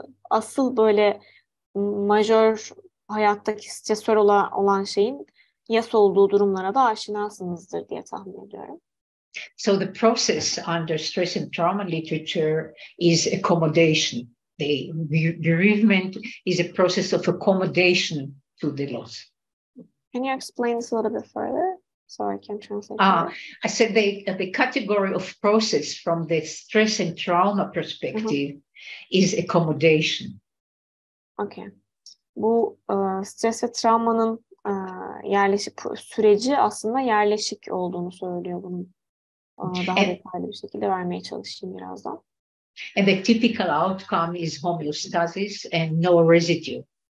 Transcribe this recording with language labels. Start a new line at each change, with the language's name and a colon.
Turkish: Asıl böyle majör hayattaki stresör olan şeyin yas olduğu durumlara da aşinasınızdır diye tahmin ediyorum.
English: So the process under stress and trauma literature is accommodation. The bereavement is a process of accommodation to the loss. Can you explain this a little bit further so I can translate? I said the category of process from the stress and trauma perspective is accommodation. Okay.
Turkish: Bu stres ve travmanın yerleşik süreci aslında yerleşik olduğunu söylüyor bunun. Daha detaylı bir şekilde vermeye çalışayım birazdan.
English: And the typical outcome is homeostasis and no residue.